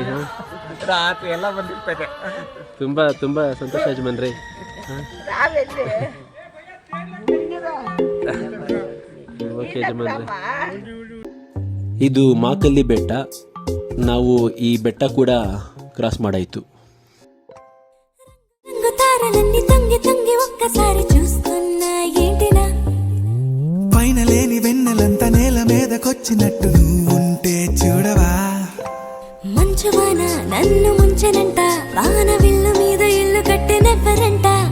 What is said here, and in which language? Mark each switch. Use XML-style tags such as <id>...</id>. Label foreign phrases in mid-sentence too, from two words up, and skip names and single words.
<kn>ರಾತ್ರಿ ಎಲ್ಲ ಬಂದಿರ್ತದೆ. ತುಂಬಾ ತುಂಬಾ ಸಂತೋಷ ಯಜಮಾನ್ರೆ. ಓಕೆ ಯಜಮಾನ್ರೆ. ಇದು ಮಾಕಲ್ಲಿ ಬೆಟ್ಟ. ನಾವು ಈ ಬೆಟ್ಟ ಕೂಡ ಕ್ರಾಸ್ ಮಾಡಾಯಿತು.</kn> <te>పైనలేని వెన్నెలంత నేల మీదకొచ్చినట్టు నువ్వుంటే చూడవా, మంచువాన నన్ను ముంచెనంట, వాన విల్లు మీద ఇల్లు కట్టెనెవ్వరంట,</te>